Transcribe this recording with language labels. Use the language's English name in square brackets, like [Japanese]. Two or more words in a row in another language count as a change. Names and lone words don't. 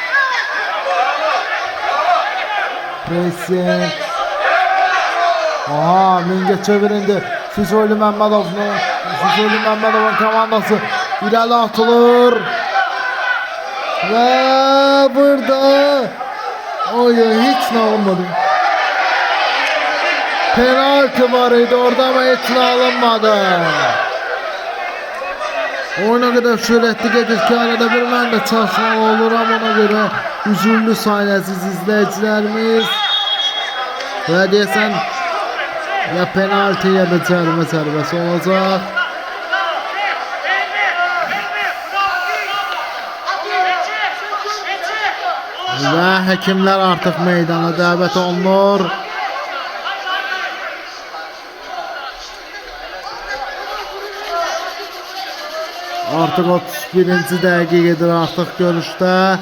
[Azerbaijani] Pressing. Aha, Mingəçevir indi. Füzuli Məmmədovun komandası irəli atılır. [Turkish] Və burada hiç ne olmadı. Penaltı [Azerbaijani] var idi [Turkish] orada ama hiç ne alınmadı. Oyuna kadar süratli gelir ki arada bir [Azerbaijani] mən də çaşmalı olur [Turkish] ama ona göre üzüllü sahnesiz izleyicilerimiz. [Azerbaijani] Ve deyəsən ya penaltı ya da cərimə zərbəsi olacaq. Və həkimlər artıq meydana dəvət olunur. Artıq 31-ci dəqiqə gedir artıq görüşdə.